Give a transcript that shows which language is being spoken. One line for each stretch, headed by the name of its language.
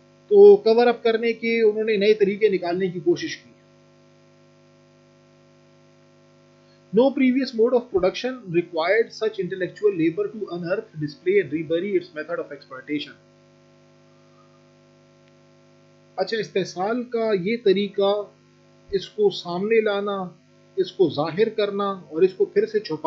Urdu: تو کور اپ کرنے کے انہوں نے نئے طریقے نکالنے کی کوشش کی.
English: No previous mode of production required such intellectual labor to unearth, display and rebury its method of exploitation.
Urdu: اچھا، استحصال کا یہ طریقہ، اس کو سامنے لانا، اس کو ظاہر کرنا اور اس کو پھر سے